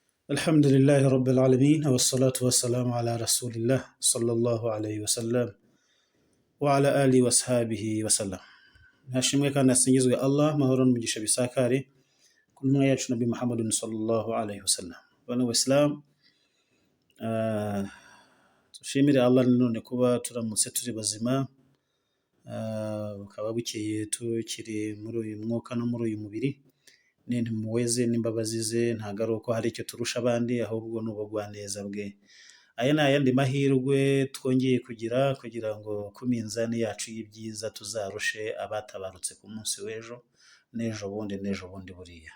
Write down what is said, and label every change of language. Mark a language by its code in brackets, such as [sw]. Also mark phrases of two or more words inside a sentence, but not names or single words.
[ar] الحمد لله رب العالمين والصلاة والسلام على رسول الله صلى الله عليه وسلم وعلى آله وصحبه وسلم. [rw] hashimwe kandi hasingizwe Allah, mahoro n'umugisha bisakare ku ntumwa yacu Nabi Muhammad [ar] صلى الله عليه وسلم. [rw] Bana w'Islam, tushimire Allah none kuba turamutse turi bazima, bukaba bukeye tukiri muri uyu mwuka no muri uyu mubiri. Muweze n'imbabazi ze, ntago ari uko hari icyo turusha abandi, ahubwo n'ubugwaneza bwe. Aya ni ayandi mahirwe twongeye kugira ngo ku minzani yacu y'ibyiza tuzarushe abatabarutse ku munsi w'ejo n'ejo bundi buriya.